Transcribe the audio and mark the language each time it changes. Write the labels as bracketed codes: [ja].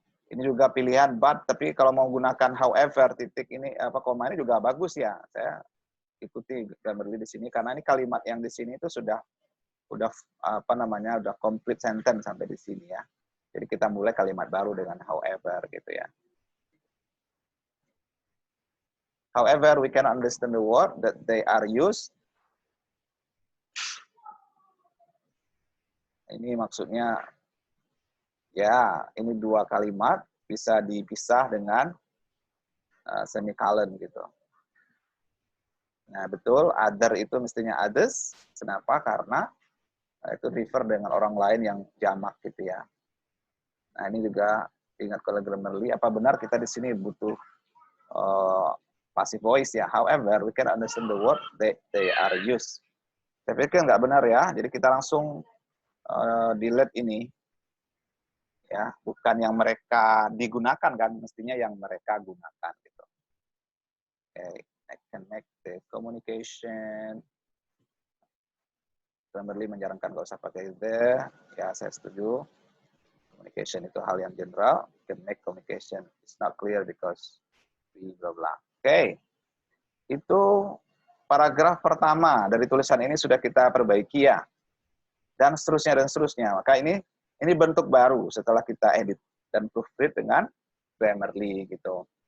[id] Ini juga pilihan but, tapi kalau mau gunakan however titik ini koma ini juga bagus ya. Saya ikuti Grammarly di sini karena ini kalimat yang di sini itu sudah udah complete sentence sampai di sini ya. Jadi kita mulai kalimat baru dengan however gitu ya. [en] However, we can understand the word that they are used. [id] Ini maksudnya ya, ini dua kalimat bisa dipisah dengan semicolon gitu. Nah, betul, other itu mestinya others. Kenapa? Karena itu refer dengan orang lain yang jamak gitu ya. Nah, ini juga ingat kalau Grammarly, apa benar kita di sini butuh passive voice ya. [en] However, we can understand the word that they are used. [id] Saya pikir nggak benar ya, jadi kita langsung delete ini. Ya, bukan yang mereka digunakan kan, mestinya yang mereka gunakan gitu. [en] Okay, I can make the communication. [id] Grammarly menyarankan nggak usah pakai the, ya saya setuju. Communication itu hal yang general. [en] Can make communication it's not clear because bla bla. [id] Oke, itu paragraf pertama dari tulisan ini sudah kita perbaiki ya, dan seterusnya dan seterusnya. Maka ini bentuk baru setelah kita edit dan proofread dengan Grammarly gitu.